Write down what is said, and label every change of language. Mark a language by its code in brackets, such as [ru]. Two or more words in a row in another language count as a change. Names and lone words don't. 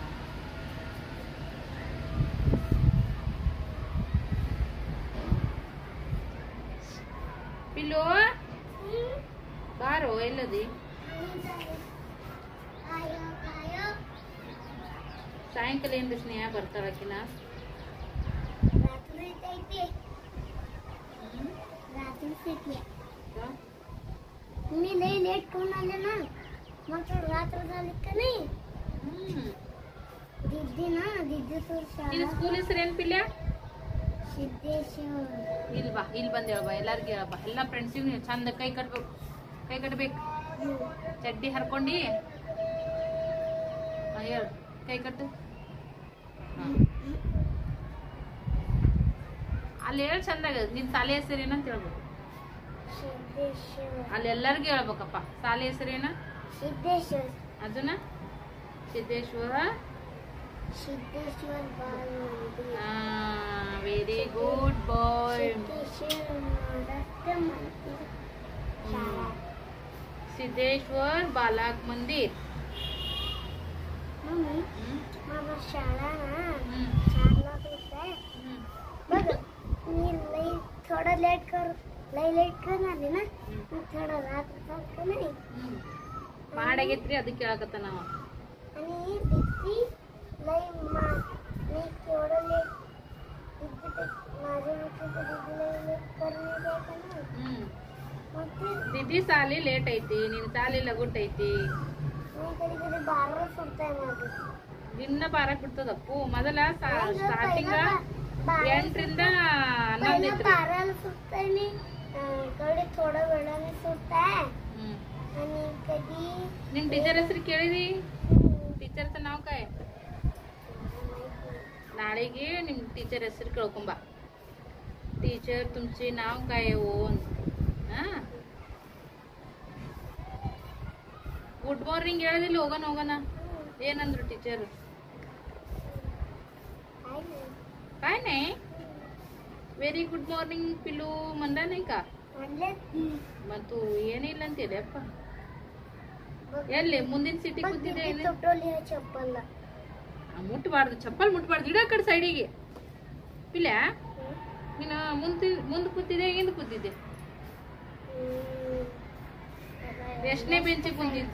[kn] ಪಿಲ್ಲು ಬಾರೋ, ಎಲ್ಲದಿ? ಸಾಯಂಕಾಲ ಏನ್ರಿ ಸ್ನೇಹ ಬರ್ತಾಳಕಿನ? [mr] मी लई लेट करून आले ना, मग तर रात्र झाली का नाही. दीदी ना, दीदी तो [kn] ನಿನ್ನ ಸ್ಕೂಲ್ ಹೆಸರು ಏನ್ ಪಿಲ್ಯ? ಸಿದ್ದೇಶ್ವರ. ಇಲ್ಲಿ ಬಾ, ಇಲ್ಲಿ ಬಂದು ಹೇಳ್ಬಾ, ಎಲ್ಲಾರ್ಗಿ ಹೇಳ್ಬಾ. ಎಲ್ಲ ಫ್ರೆಂಡ್ಸಿಗೂ ಚಂದ ಕೈ ಕಟ್ಬೇಕು. ಚಡ್ಡಿ ಹರ್ಕೊಂಡಿ ಹೇಳು, ಕೈ ಕಟ್ಟು. ಅಲ್ಲಿ ಹೇಳಿ ಚಂದಾಗ. ನಿನ್ ಶಾಲೆ ಹೆಸರೇನಂತ ಹೇಳ್ಬೇಕು. ಅಲ್ಲಿ ಎಲ್ಲರಿಗೂ ಹೇಳ್ಬೇಕಪ್ಪ. ಶಾಲೆ ಹೆಸರೇನ? ಸಿದ್ದೇಶ್ವರ. ಅದನ್ನ ಸಿದ್ದೇಶ್ವರ ಬಾಲ ಮಂದಿರ. [en] very good boy. [mr] सिद्धेश्वर बालक मंदिर. मम्मी माझा शाळा ना 4 लाख रुपये. बघ मी थोडं लेट करणार ना, थोडं रात्र झालं नाही. [kn] ಮಾಡಾಗೈತ್ರಿ, ಅದಕ್ಕೆ ಕೇಳಕತ್ತ ನಾವು. [mr] आणि दिदी लई मी थोडं लेट माझ्या दिदीला लेट करणे द्यायचं ना. [kn] दिदी साली लेट ಐತಿ, ನಿನ್ ಸಾಲಿ ಲಗುಟ್ ಐತಿ. [mr] कधी 12 सुटताय माझं. [kn] ದಿನ 12 ಬಿಡ್ತದಪ್ಪು. ಮೊದಲ ಸ್ಟಾರ್ಟಿಂಗ್ 8ರಿಂದ 11 ಇತ್ತು. [mr] 12 सुटताय मी, कधी थोडं वेळाने सुटताय. आणि कधी [kn] ನಿಮ್ ಟೀಚರ್ ಹೆಸರು ಕೇಳಿದಿ? [mr] टीचर्स नाव काय? [kn] ನಾಳೆಗೆ ನಿಮ್ ಟೀಚರ್ ಹೆಸರು ಕೇಳ್ಕೊಂಬ. [mr] ಟೀಚರ್ तुमचे नाव काय आहे ओ? [en] good morning [kn] ಹೇಳಿದಿಲ್ಲ? ಹೋಗೋಣ. ಏನಂದ್ರು ಟೀಚರ್? [mr] काय नाही. [en] very good morning [mr] पिलू म्हणला नाही का? मग तू [kn] ಏನಿಲ್ಲ ಅಂತೀಯಪ್ಪ. ಎಲ್ಲಿ ಮುಂದಿನ ಸಿಟಿ ಕೂತಿದೆ? ಮುಟ್ಬಾರ್ದು, ಚಪ್ಪಲ್ ಮುಟ್ಬಾರ್ದು. ಇಡ ಕಡೆ ಸೈಡಿಗೆ. ಪಿಲ್ಲ ನೀನು ಮುಂದೆ ಕೂತಿದ್ದೆ, ಹಿಂದೆ ಕೂತಿದ್ದೆ? ಎಷ್ಟನೇ ಬೆಂಚಿಗೆ ಕುಂತಿದ್ದೆ?